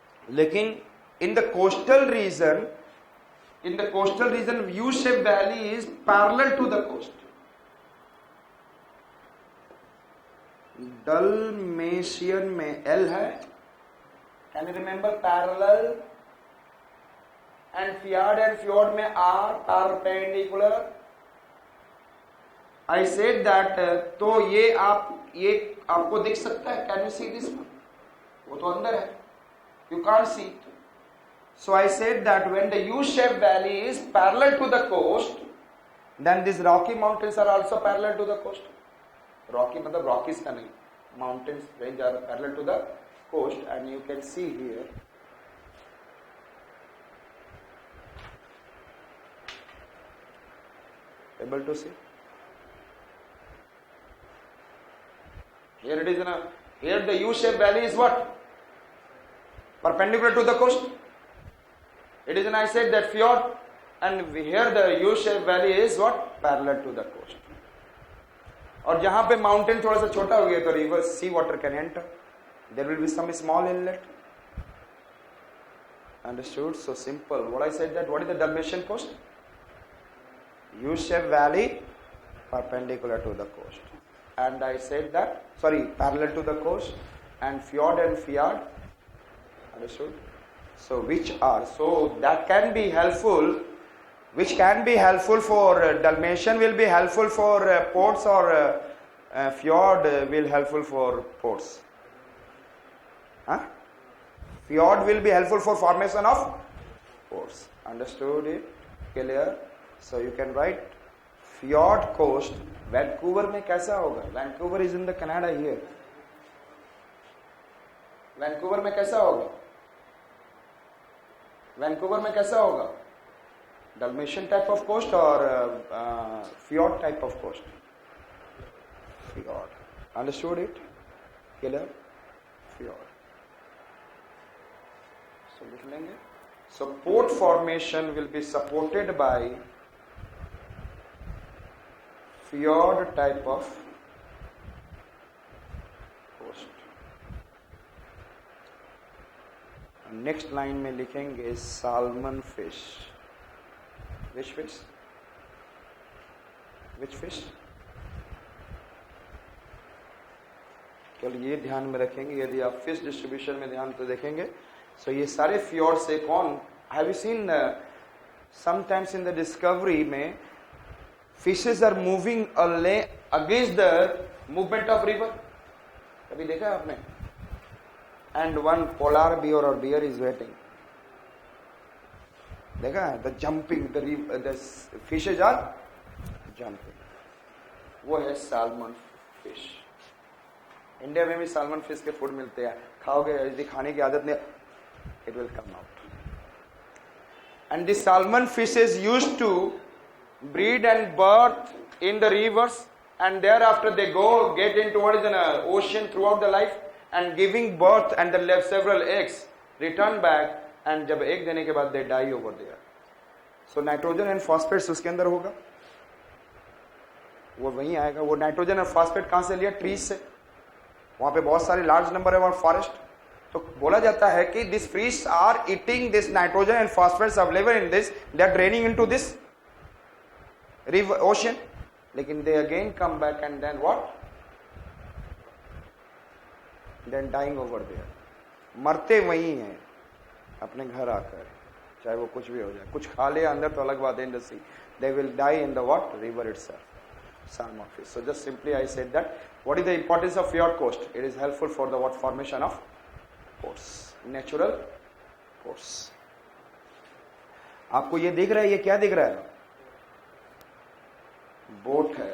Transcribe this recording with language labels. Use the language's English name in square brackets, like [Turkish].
[Hindi] लेकिन [English] in the coastal region U-shaped valley is parallel to the coast. [Hindi] Dalmatian में L है. [English] Can you remember parallel? And fjord [Hindi] में [English] R perpendicular. I said that [Hindi] तो ये आपको दिख सकता है. [English] Can you see this one? [Hindi] वो तो अंदर है. [English] You can't see it. So I said that when the U-shaped valley is parallel to the coast, then these Rocky mountains are also parallel to the coast. [Hindi] Rocky मतलब Rockies का नहीं. [English] Mountains range are parallel to the coast, and you can see here. Able to see? Here it is here the U-shaped valley is what? Perpendicular to the coast. It is I said that fjord, and here the U-shaped valley is what? Parallel to the coast. [Hindi] और जहां पे mountain थोड़ा सा छोटा हो गया तो [English] river sea water can enter. There will be some small inlet. Understood? So simple. What I said that what is the Dalmatian coast? U-shaped valley perpendicular to the coast. And I said that, parallel to the coast, and fjord. Understood? So that can be helpful. Which can be helpful for Dalmatian will be helpful for ports, or fjord will helpful for ports. Huh? Fjord will be helpful for formation of ports. Understood it? Clear? So you can write fjord coast. [Hindi] Vancouver में कैसा होगा? [English] Vancouver is in the Canada here. [Hindi] Vancouver में कैसा होगा? Vancouver में कैसा होगा? [English] Dalmatian type of coast or fjord type of coast? Fjord. Understood it? Clear? Fjord. So [Hindi] लिख लेंगे. [English] So port formation will be supported by fjord type of coast. [Hindi] Next line में लिखेंगे salmon fish. [English] Which fish? Which fish? [Hindi] केवल ये ध्यान में रखेंगे. यदि आप फिश डिस्ट्रीब्यूशन में ध्यान तो देखेंगे, [English] so [Hindi] ये सारे fjord से कौन? [English] Have you seen sometimes in the discovery [Hindi] में [English] fishes are moving against the movement of river? [Hindi] कभी देखा है आपने? [English] And one polar bear or bear is waiting. [Hindi] देखा है? [English] The jumping, the fishes are jumping. [Hindi] वो है salmon fish. इंडिया में भी salmon fish के फूड मिलते हैं. खाओगे, यदि खाने की आदत नहीं, it will come out. [English] And the salmon fishes used to breed and birth in the rivers, and thereafter they get into what is an ocean throughout the life, and giving birth and they left several eggs, return back, and [Hindi] जब egg देने के बाद [English] they die over there. [Hindi] So nitrogen and phosphates उसके अंदर होगा, वो वहीं आएगा. वो nitrogen और phosphate कहाँ से लिया? Trees से. वहाँ पे बहुत सारे large number है वहाँ forest. तो बोला जाता है कि [English] these fish are eating this nitrogen and phosphates available in this, they are draining into this river ocean, [Hindi] लेकिन [English] they again come back and then what? Then dying over there. [Hindi] मरते वहीं हैं अपने घर आकर, चाहे वो कुछ भी हो जाए. कुछ खा ले अंदर तो अलग बात है, [English] in the sea. They will die in the what? River itself. Salmon fish. So just simply I said that what is the importance of fjord coast? It is helpful for the what? Formation of ports, natural ports. [Hindi] आपको ये दिख रहा है? ये क्या दिख रहा है? बोट है.